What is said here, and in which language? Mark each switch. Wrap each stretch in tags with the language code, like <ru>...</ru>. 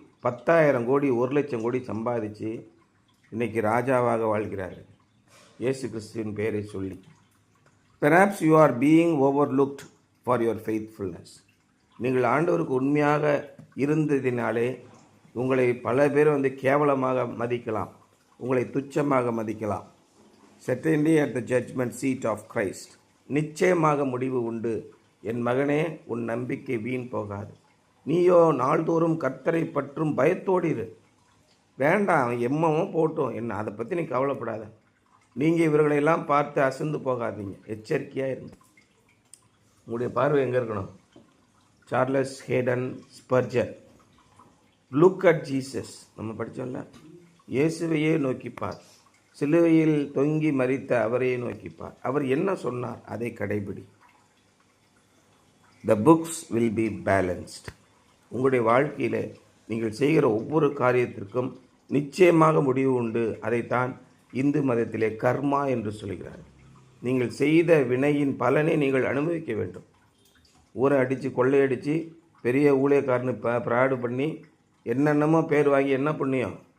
<ta>10,000 கோடி 1,00,000 கோடி சம்பாதிச்சு இன்றைக்கி ராஜாவாக வாழ்கிறார்கள் இயேசு கிறிஸ்துவின் பெயரை சொல்லி.</ta> <en>Perhaps you are being overlooked for your faithfulness.</en> <ta>நீங்கள் ஆண்டவருக்கு உண்மையாக இருந்ததினாலே உங்களை பல பேர் கேவலமாக மதிக்கலாம், உங்களை துச்சமாக மதிக்கலாம்.</ta> <en>Certainly at the judgment seat of Christ.</en> <ta>நிச்சயமாக முடிவு உண்டு. என் மகனே, உன் நம்பிக்கை வீண் போகாது. நீயோ நாள்தோறும் கர்த்தரை பற்றும் பயத்தோடு இரு. வேண்டாம், எம்மவும் போட்டும் என்ன, அதை பற்றி நீ கவலைப்படாத. நீங்கள் இவர்களெல்லாம் பார்த்து அசந்து போகாதீங்க, எச்சரிக்கையாக இருங்க. உங்களுடைய பார்வை எங்கே இருக்கணும்? Charles Haden Spurgeon,</ta> <en>Look at Jesus.</en> <ta>நம்ம படித்தோம்ல, இயேசுவையே நோக்கிப்பார், சிலுவையில் தொங்கி மரித்த அவரையே நோக்கிப்பார். அவர் என்ன சொன்னார் அதை கடைபிடி.</ta> <en>The books will be balanced.</en> <ta>உங்களுடைய வாழ்க்கையில் நீங்கள் செய்கிற ஒவ்வொரு காரியத்திற்கும் நிச்சயமாக முடிவு உண்டு. அதைத்தான் இந்து மதத்திலே கர்மா என்று சொல்கிறார். நீங்கள் செய்த வினையின் பலனை நீங்கள் அனுபவிக்க வேண்டும். ஊரை அடித்து கொள்ளையடித்து பெரிய ஊழியக்காரனு ப்ராடு பண்ணி என்னென்னமோ பேர் வாங்கி என்ன புண்ணியம்?</ta>